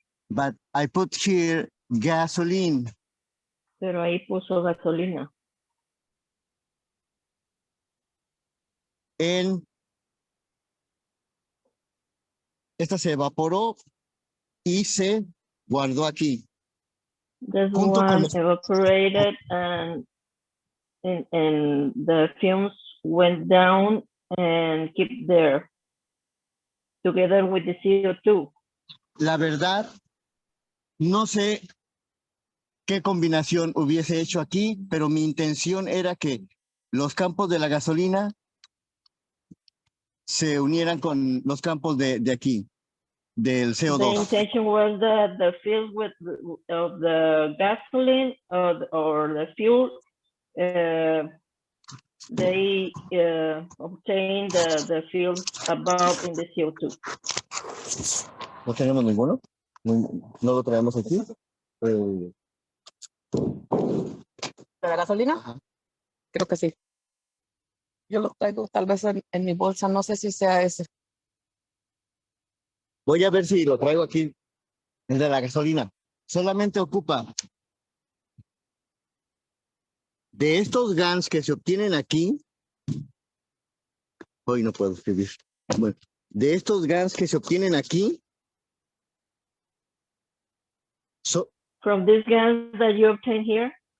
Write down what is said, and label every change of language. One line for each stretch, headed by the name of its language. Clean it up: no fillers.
English: But I put here gasoline.
Spanish: Pero ahí puso gasolina. Esta se evaporó y se guardó aquí.
English: This one evaporated and the fumes went down and keep there together with the CO2.
Spanish: La verdad, no sé qué combinación hubiese hecho aquí, pero mi intención era que los campos de la gasolina se unieran con los campos de aquí, del CO2.
English: The intention was that the field of the gasoline or the fuel, they obtain the field above in the CO2.
Spanish: ¿No tenemos ninguno? ¿No lo traemos aquí? ¿De la gasolina? Ajá. Creo que sí. Yo lo traigo tal vez en mi bolsa, no sé si sea ese. Voy a ver si lo traigo aquí, el de la gasolina. Solamente ocupa de estos GANs que se obtienen aquí, hoy no puedo escribir. Bueno, de estos GANs que se obtienen aquí,
English: From these gas that you obtain here,